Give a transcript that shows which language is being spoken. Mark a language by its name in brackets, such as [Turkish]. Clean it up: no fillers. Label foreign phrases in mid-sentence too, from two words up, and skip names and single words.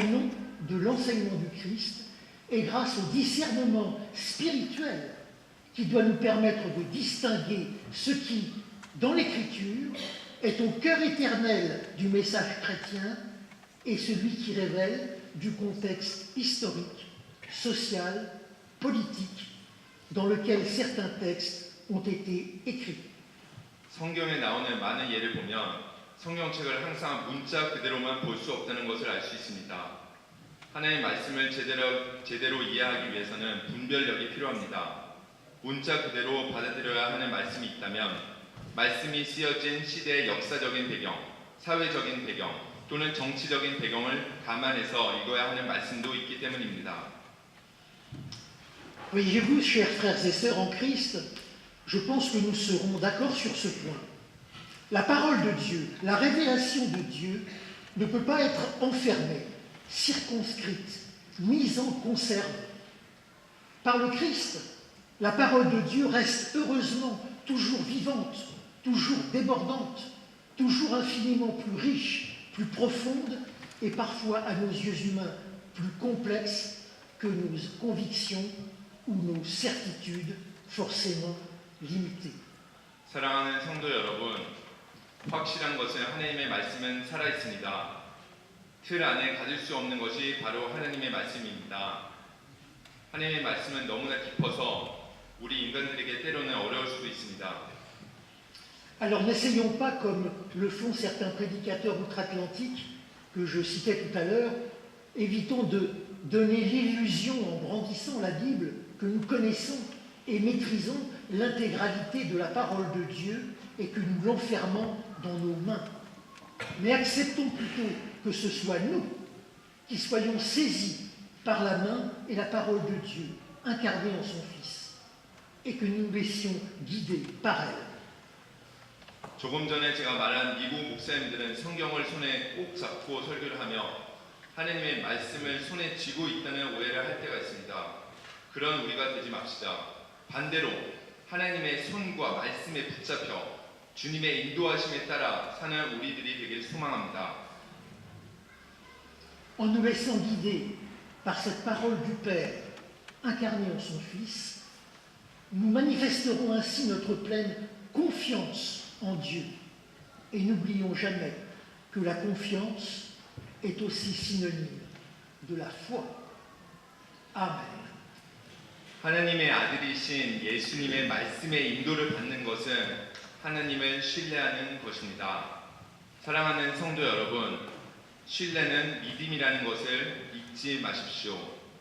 [French] nom de l'enseignement du Christ et grâce au discernement spirituel qui doit nous permettre de distinguer ce qui, dans l'Écriture, est au cœur éternel du message chrétien et celui qui révèle du contexte historique, social, politique, dans lequel certains textes ont été écrits. [Korean] 성경에 나오는 많은 예를 보면 성경책을 항상 문자 그대로만 볼 수 없다는 것을 알 수 있습니다. 하나님의 말씀을 제대로 이해하기 위해서는 분별력이 필요합니다. 문자 그대로 받아들여야 하는 말씀이 있다면 말씀이 쓰여진 시대의 역사적인 배경, 사회적인 배경 또는 정치적인 배경을 감안해서 읽어야 하는 말씀도 있기 때문입니다. [French] Voyez-vous, chers frères et sœurs en Christ, je pense que nous serons d'accord sur ce point. La parole de Dieu, la révélation de Dieu ne peut pas être enfermée, circonscrite, mise en conserve. Par le Christ, la parole de Dieu reste heureusement toujours vivante, toujours débordante, toujours infiniment plus riche, plus profonde et parfois à nos yeux humains plus complexe que nos convictions ou nos certitudes forcément limitées. [Korean] 사랑하는 성도 여러분, 확실한 것은 하나님의 말씀은 살아있습니다. 틀 안에 가질 수 없는 것이 바로 하나님의 말씀입니다. 하나님의 말씀은 너무나 깊어서 우리 인간들에게 때로는 어려울 수도 있습니다. [French] Alors n'essayons pas, comme le font certains prédicateurs outre-Atlantique que je citais tout à l'heure, évitons de donner l'illusion en brandissant la Bible que nous connaissons et maîtrisons l'intégralité de la parole de Dieu et que nous l'enfermons dans nos mains. Mais acceptons plutôt que ce soit nous qui soyons saisis par la main et la parole de Dieu, incarnée en son Fils, et que nous nous laissions guider par elle. [Korean] 조금 전에 제가 말한 미국 목사님들은 성경을 손에 꼭 잡고 설교를 하며 하나님의 말씀을 손에 쥐고 있다는 오해를 할 때가 있습니다. 그런 우리가 되지 맙시다. 반대로 하나님의 손과 말씀에 붙잡혀 주님의 인도하심에 따라 사는 우리들이 되길 소망합니다. [French] En nous laissant guider par cette parole du Père incarnée en son Fils, nous manifesterons ainsi notre pleine confiance en Dieu. Et n'oublions jamais que la confiance est aussi synonyme de la foi. Amen. [Korean] 하나님의 아들이신 예수님의 말씀의 인도를 받는 것은 하나님을 신뢰하는 것입니다. 사랑하는 성도 여러분, 신뢰는 믿음이라는 것을 잊지 마십시오.